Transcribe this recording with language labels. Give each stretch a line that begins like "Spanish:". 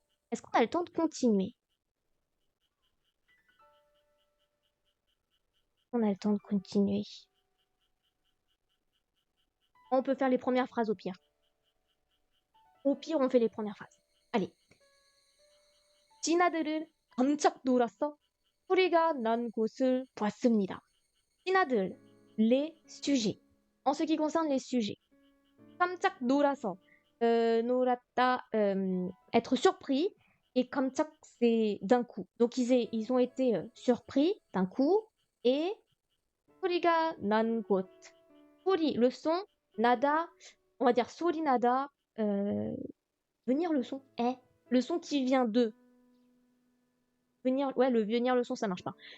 French: Est-ce qu'on a le temps de continuer? On a le temps de continuer. On peut faire les premières phrases au pire. Au pire, on fait les premières phrases. Allez.
Korean: 진아들은 깜짝 놀랐어 소리가 난 곳을 봤습니다.
French: 진아들, les sujets. En ce qui concerne les sujets.
Korean: 깜짝 놀라서, 놀랐다,
French: être surpris. Et 깜짝, c'est d'un coup. Donc ils ont été surpris d'un coup. Et
Korean: 소리가 난 곳. 소리,
French: le son. Nada, on va dire 소리 nada. Venir le son. Le son qui vient de. Venir, ouais, venir le son, ça marche pas.